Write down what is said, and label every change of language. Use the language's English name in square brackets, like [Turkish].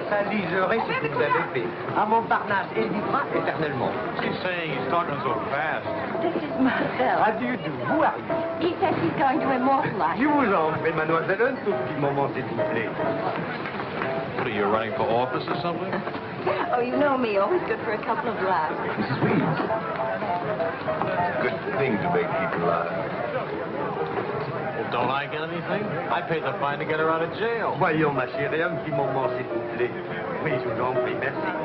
[French] Liserez ce que vous avez fait. À Montparnasse, et vivra éternellement. [English] She's saying he's talking so fast. This is Marcel. How do you do? Who are you? He says he's going to immortalize. [French] Je vous en prie, mademoiselle, un tout petit moment, s'il vous plaît. [English] What, are you running for office or something? Oh, you know me, always good for a couple of laughs. Mrs. Reeves. It's a good thing to make people laugh. Well, don't I get anything? I paid the fine to get her out of jail. [French] Voyons, ma chérie, un petit moment, s'il vous plaît. Oui, je vous en prie, merci.